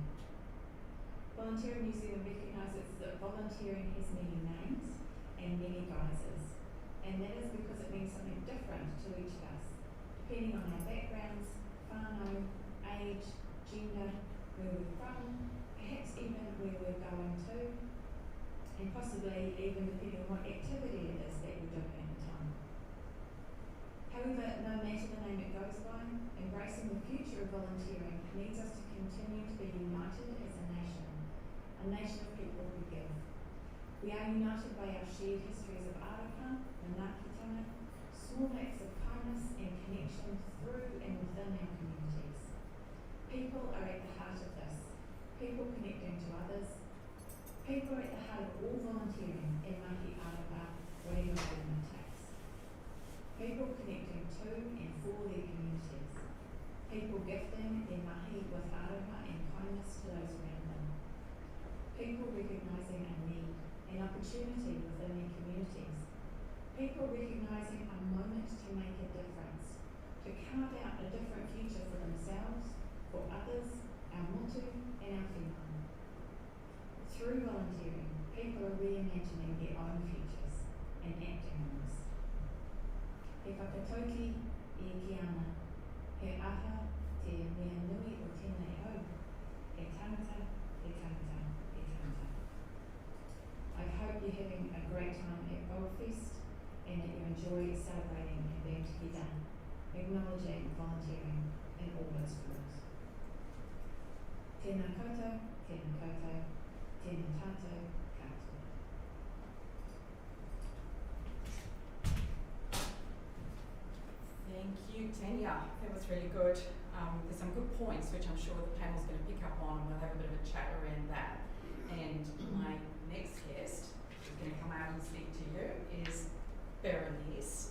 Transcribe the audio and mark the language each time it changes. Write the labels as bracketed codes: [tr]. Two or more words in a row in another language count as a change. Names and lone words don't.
[en] Volunteering New Zealand recognises that volunteering has many names and many guises, and that is because it means something different to each of us, depending on our backgrounds, whānau, age, gender, where we're from, perhaps even where we're going to, and possibly even depending on what activity it is that we're doing at the time. However, no matter the name it goes by, embracing the future of volunteering needs us to continue to be united as a nation of people who give. We are united by our shared histories of [mi] aroha, manaakitanga, [en] small acts of kindness and connection through and within our communities. People are at the heart of this, people connecting to others. People are at the heart of all volunteering and [mi] mahi aroha, [en] whatever form it takes. People connecting to and for their communities. People gifting their mahi with aroha and kindness to those around them. People recognising a need, an opportunity within their communities. People recognising a moment to make a difference, to carve out a different future for themselves, for others, our motu and our whenua. Through volunteering, people are reimagining their own futures and acting on this. [mi] He whakatauki I ki ana, he aha te mea nui o tēnei au, he tangata, he tangata, he tangata. [en] I hope you're having a great time at Vofest and that you enjoy celebrating and being together, acknowledging volunteering in all its forms. [mi] Te Tēnā koutou, tēnā koutou, tēnā tātou katoa. [en] Thank you, Tania. That was really good. There's some good points which I'm sure the panel's going to pick up on, and we'll have a bit of a chat around that. And my next guest who's going to come out and speak to you is Berenice.